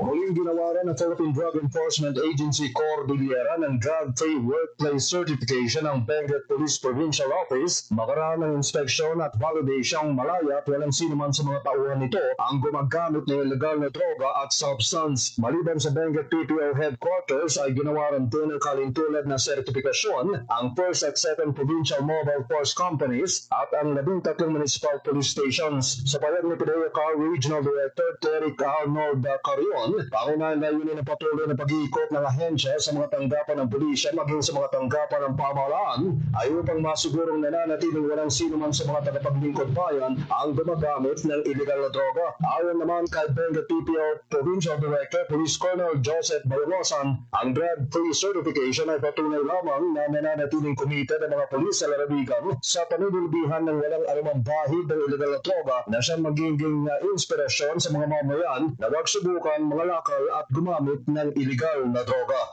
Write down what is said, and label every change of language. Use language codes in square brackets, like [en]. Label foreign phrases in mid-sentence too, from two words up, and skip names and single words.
[tl] Muling ginawaran ng Philippine Drug Enforcement Agency Cordillera ng Drug-Free Workplace Certification ng Benguet Police Provincial Office makaraan ng inspeksyon at validasyong malaya at walang sino man sa mga tauhan nito ang gumagamit ng illegal na droga at substance. Maliban sa Benguet PPO Headquarters ay ginawaran din ng kalintulad na sertifikasyon ang 1st at 2nd Provincial Mobile Force Companies at ang 13 municipal police stations. Sa payag ni PDEA Regional Director Terry Arnold Carrion, pangunahin na yun ang patuloy na pag-iikot ng ahensya sa mga tanggapan ng pulisya maging sa mga tanggapan ng pamahalaan ay upang masigurong nananatiling walang sino man sa mga tagapaglingkod bayan ang gumagamit ng illegal na droga. Ayon naman kay Benguet PPO Provincial Director Police Colonel Joseph Bayolosan, ang drug-free certification ay patunay lamang na nananatiling kumita ng mga pulis sa lalawigan sa panunulbihan ng walang anumang bahid ng illegal na droga na siyang magiging inspirasyon sa mga mamayan na wag subukan, mga lakal at gumamit ng illegal na droga.